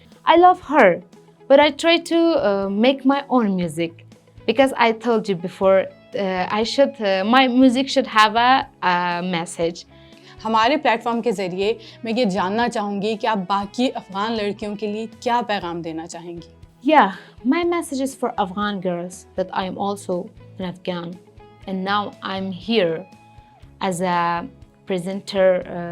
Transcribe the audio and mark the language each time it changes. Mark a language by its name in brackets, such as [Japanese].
[English] I love her, but I try to make my own music because I told you before, my music should have a message. [Hindi] हमारे platform के ज़रिए मैं ये जानना चाहूँगी कि आप बाकी अफ़गान लड़कियों के लिए क्या पैगाम देना चाहेंगी? [English] Yeah, my message is for Afghan girls that I am also an Afghan, and now I'm here as a presenter